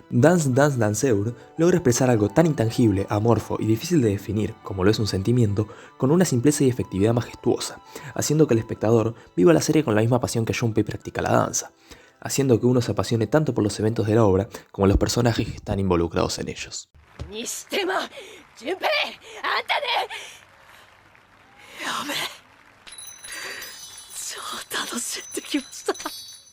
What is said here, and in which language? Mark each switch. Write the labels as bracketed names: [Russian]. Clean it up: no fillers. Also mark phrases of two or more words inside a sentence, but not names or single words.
[Spanish] Dance Dance Danceur logra expresar algo tan intangible, amorfo y difícil de definir como lo es un sentimiento, con una simpleza y efectividad majestuosa, haciendo que el espectador viva la serie con la misma pasión que Junpei practica la danza, haciendo que uno se apasione tanto por los eventos de la obra como los personajes que están involucrados en ellos. [Japanese] にしても順平あんたね。やべえ、超楽しんできました。